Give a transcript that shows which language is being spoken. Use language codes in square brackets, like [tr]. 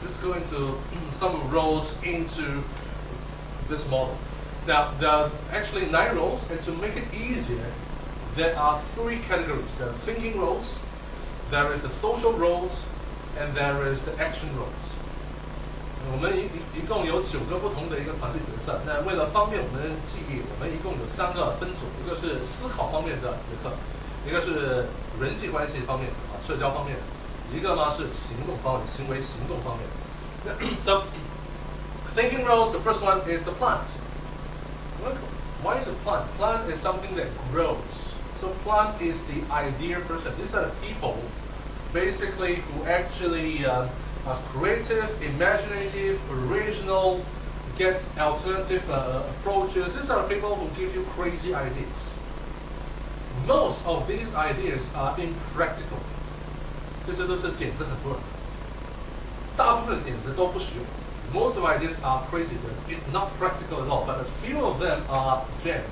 [en] Just go into some roles into this model. Now, there are actually 9 roles, and to make it easier, there are 3 categories. There are thinking roles, there is the social roles, and there is the action roles. [zh] 我们一共有9个不同的一个团队角色。那为了方便我们记忆，我们一共有3个分组，一个是思考方面的角色，一个是人际关系方面的社交方面的，一个呢是行动方面，行为行动方面的。 [en] So, thinking roles, the first one is the plant. Why the plant? Plant is something that grows. So plant is the idea person. These are the people, basically, who actually are creative, imaginative, original, get alternative approaches. These are people who give you crazy ideas. Most of these ideas are impractical. [zh] 这些都是点子很多人，大部分点子都不实用。 [en] Most of ideas are crazy. They're not practical at all. But a few of them are gems.